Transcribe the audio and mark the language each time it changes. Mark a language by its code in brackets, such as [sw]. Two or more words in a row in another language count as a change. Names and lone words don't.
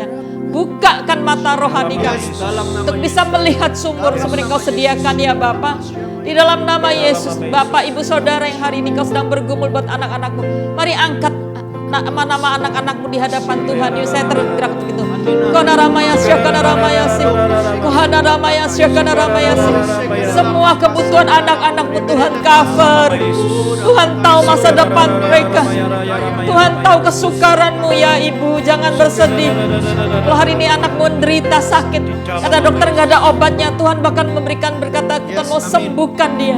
[id] Bukakan mata rohani kami untuk bisa melihat sumber seperti Kau sediakan ya Bapa. Di dalam nama Yesus, Bapak, Ibu, Saudara yang hari ini Kau sedang bergumul buat anak-anakmu, mari angkat nama-nama anak-anakmu di hadapan Tuhan. Yuk saya tergerak untuk itu. Kona ramaya syakana ramaya sih. Kohana ramaya syakana ramaya sih. Semua kebutuhan anak-anakmu Tuhan cover. Tuhan tahu masa depan mereka. Tuhan tahu kesukaranmu ya Ibu. Jangan bersedih. Kalau hari ini anakmu menderita sakit, kata dokter nggak ada obatnya, Tuhan bahkan memberikan berkata Tuhan mau sembuhkan dia.